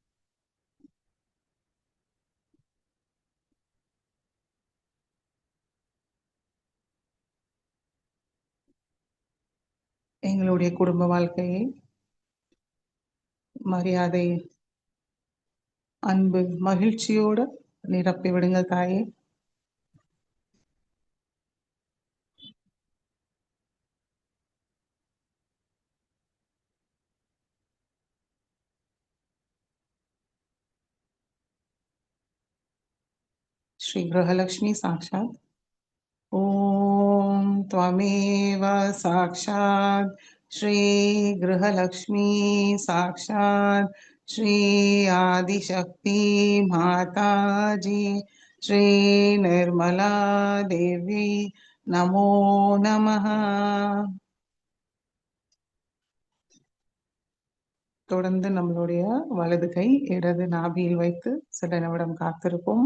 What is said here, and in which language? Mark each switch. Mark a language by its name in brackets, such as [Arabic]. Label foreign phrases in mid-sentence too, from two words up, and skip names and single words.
[Tamil] எங்களுடைய குடும்ப வாழ்க்கையை மரியாதை, அன்பு, மகிழ்ச்சியோட நிரப்பி விடுங்கள் தாயே. [Sanskrit] श्री गृहलक्ष्मी साक्षात् ओम त्वमेव साक्षात् श्री गृहलक्ष्मी साक्षात् श्री आदिशक्ति माताजी श्री निर्मला देवी नमो नमः. [Tamil] தொடர்ந்து நம்மளுடைய வலது கை இடது நாபியில் வைத்து சில நிமிடம் காத்திருப்போம்.